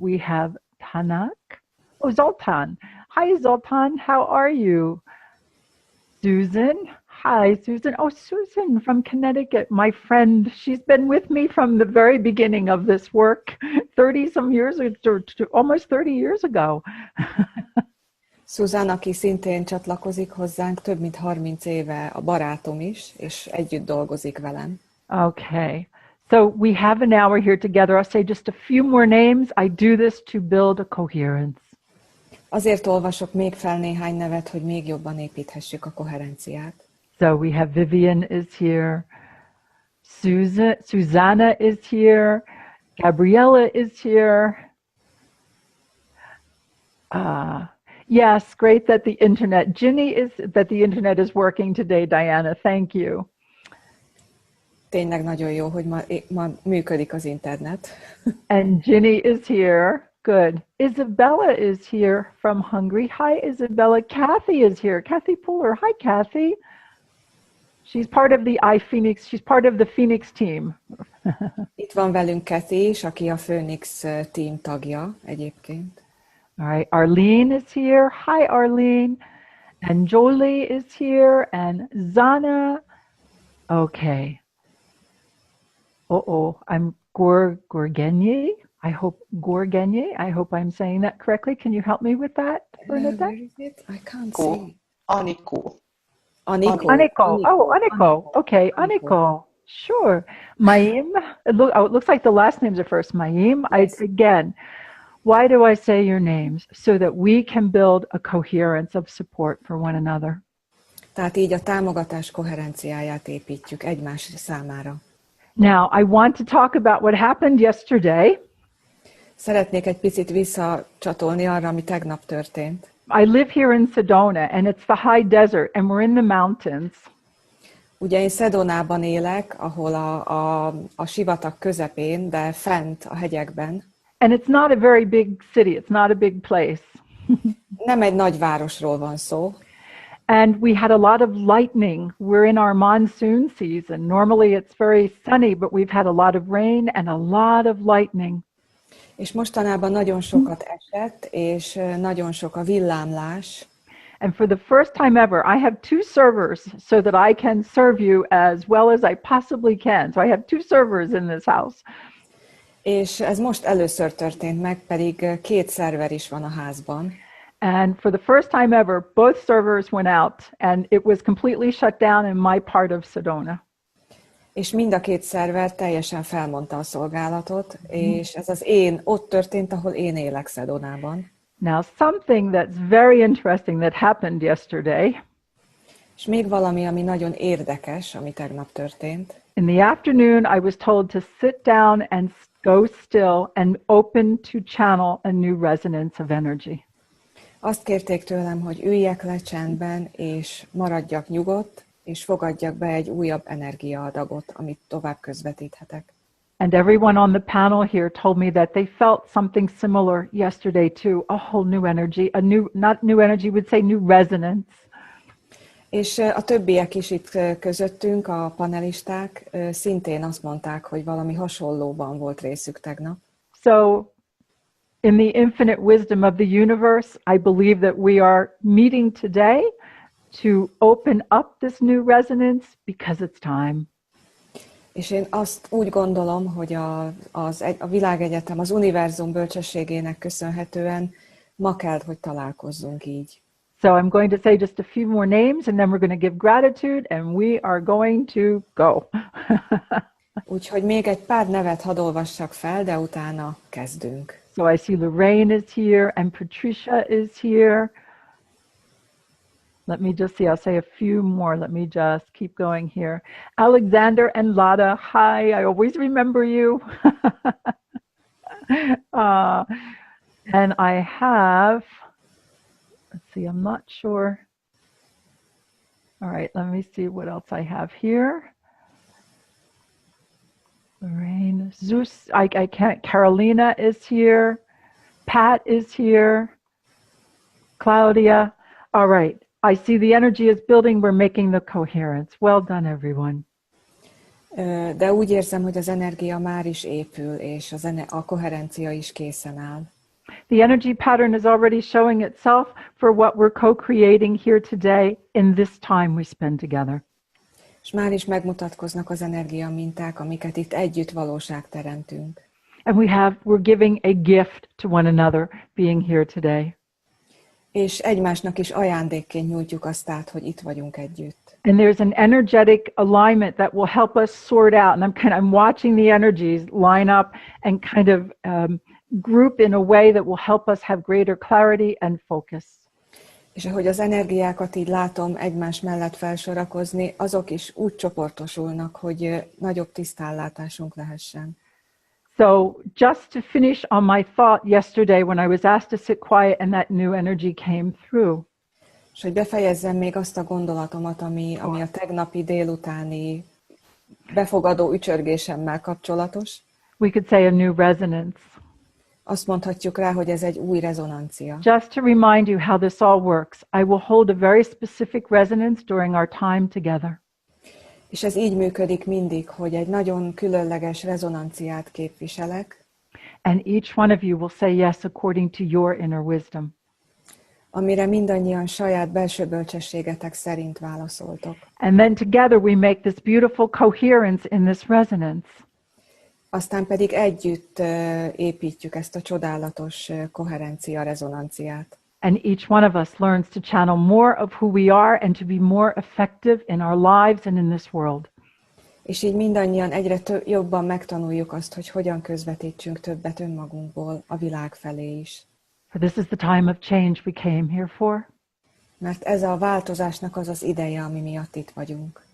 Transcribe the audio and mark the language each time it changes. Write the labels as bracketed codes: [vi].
[en] We have Tanak. Oh, Zoltan. Hi, Zoltan. How are you? Susan. Hi, Susan. Oh, Susan from Connecticut, my friend. She's been with me from the very beginning of this work, 30-some years, or almost 30 years ago. [hu] Susan, aki szintén csatlakozik hozzánk, több mint 30 éve a barátom is, és együtt dolgozik velem. [en] Okay. So we have an hour here together. I'll say just a few more names. I do this to build a coherence. [hu] Azért olvasok még fel néhány nevet, hogy még jobban építhessük a koherenciát. [en] So we have Vivian is here, Susanna is here, Gabriella is here. Yes, great that the internet is working today, Diana. Thank you. [hu] Tényleg nagyon jó, hogy ma működik az internet. [en] And Ginny is here. Good. Isabella is here from Hungary. Hi, Isabella. Kathy is here. Kathy Puller. Hi, Kathy. She's part of the iPhoenix. She's part of the Phoenix team. [hu] Itt van velünk Kathy is, aki a Phoenix team tagja egyébként. [en] All right. Arlene is here. Hi, Arlene. And Jolie is here. And Zana. Okay. I'm Gorgenye. I hope I'm saying that correctly. Can you help me with that, Bernadette? Where is it? I can't see. Aniko. Oh, Aniko. Okay, Aniko. Sure. Maim. It looks like the last names are first. Maim. Yes. Again, why do I say your names? So that we can build a coherence of support for one another. [hu] Tehát így a támogatás koherenciáját építjük egymás számára. [en] Now, I want to talk about what happened yesterday. [hu] Szeretnék egy picit visszacsatolni arra, ami tegnap történt. [en] I live here in Sedona, and it's the high desert, and we're in the mountains. [hu] Ugye én Szedonában élek, ahol a sivatag közepén, de fent a hegyekben. [en] And it's not a very big city. It's not a big place. [hu] Nem egy nagy városról van szó. [en] And we had a lot of lightning. We're in our monsoon season. Normally it's very sunny, but we've had a lot of rain and a lot of lightning. [hu] És mostanában nagyon sokat esett, és nagyon sok a villámlás. [en] And for the first time ever, I have two servers so that I can serve you as well as I possibly can. So I have two servers in this house. [hu] És ez most először történt meg, pedig 2 szerver is van a házban. [en] And for the first time ever, both servers went out and it was completely shut down in my part of Sedona. [hu] És mind a 2 szerver teljesen felmondta a szolgálatot, és ez ott történt, ahol én élek Szedonában. [en] Now, something that's very interesting that happened yesterday. [hu] És még valami, ami nagyon érdekes, ami tegnap történt. [en] In the afternoon, I was told to sit down and go still and open to channel a new resonance of energy. [hu] Azt kérték tőlem, hogy üljek le csendben, és maradjak nyugodt, és fogadjak be egy újabb energiaadagot, amit tovább közvetíthetek. [en] And everyone on the panel here told me that they felt something similar yesterday too, a whole new energy, not new energy, would say new resonance. [hu] És a többiek is itt közöttünk, a panelisták, szintén azt mondták, hogy valami hasonlóban volt részük tegnap. [en] So, in the infinite wisdom of the universe, I believe that we are meeting today to open up this new resonance because it's time. [hu] És én azt úgy gondolom, hogy a világegyetem, az univerzum bölcsességének köszönhetően ma kell, hogy találkozzunk így. [en] So I'm going to say just a few more names and then we're going to give gratitude and we are going to go. [hu] Úgyhogy még egy pár nevet hadd olvassak fel, de utána kezdünk. [en] So I see Lorraine is here and Patricia is here. Let me just see, I'll say a few more. Let me just keep going here. Alexander and Lada, hi, I always remember you. And I have, let's see, I'm not sure. All right, let me see what else I have here. Lorraine, Zeus, I can't, Carolina is here. Pat is here. Claudia, all right. I see the energy is building, we're making the coherence. Well done, everyone. [hu] De úgy érzem, hogy az energia már is épül, és a koherencia is készen áll. [en] The energy pattern is already showing itself for what we're co-creating here today in this time we spend together. [hu] És már is megmutatkoznak az energia minták, amiket itt együtt valóságteremtünk. [en] And we're giving a gift to one another being here today. [hu] És egymásnak is ajándékként nyújtjuk azt át, hogy itt vagyunk együtt. [en] And there's an energetic alignment that will help us sort out. And I'm watching the energies line up and kind of group in a way that will help us have greater clarity and focus. [hu] És ahogy az energiákat így látom egymás mellett felsorakozni, azok is úgy csoportosulnak, hogy nagyobb tisztállátásunk lehessen. [en] So just to finish on my thought yesterday when I was asked to sit quiet and that new energy came through. [hu] És hogy befejezzem még azt a gondolatomat, ami a tegnapi délutáni befogadó ücsörgésemmel kapcsolatos. [en] We could say a new resonance. [hu] Azt mondhatjuk rá, hogy ez egy új rezonancia. [en] Just to remind you how this all works, I will hold a very specific resonance during our time together. [hu] És ez így működik mindig, hogy egy nagyon különleges rezonanciát képviselek. [en] And each one of you will say yes according to your inner wisdom. [hu] Amire mindannyian saját belső bölcsességetek szerint válaszoltok. [en] And then together we make this beautiful coherence in this resonance. [hu] Aztán pedig együtt építjük ezt a csodálatos koherencia rezonanciát. [en] And each one of us learns to channel more of who we are and to be more effective in our lives and in this world. [hu] És így mindannyian egyre jobban megtanuljuk azt, hogy hogyan közvetítsünk többet önmagunkból a világ felé is. [en] For this is the time of change we came here for. [hu] Mert ez a változásnak az az ideje, ami miatt itt vagyunk.